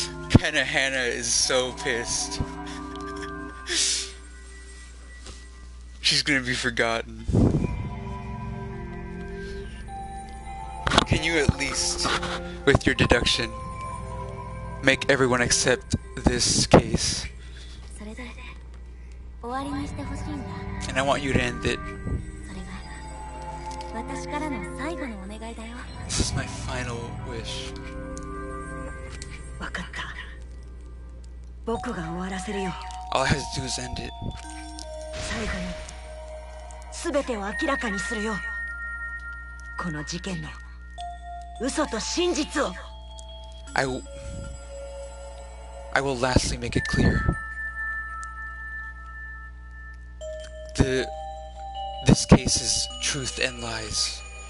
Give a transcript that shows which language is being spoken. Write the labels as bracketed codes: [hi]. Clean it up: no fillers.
[en] Kanahana is so pissed. She's gonna be forgotten. Can you at least, with your deduction, make everyone accept this case? [ja] それで終わりにしてほしいんだ。 [en] And I want you to end it. [ja] それが私からの最後のお願いだよ。 [en] This is my final wish. [ja] 分かった。僕が終わらせるよ。 [en] All I have to do is end it. [ja] 最後に全てを明らかにするよ。この事件の嘘と真実を。 [en] I will lastly make it clear. This case is truth and lies.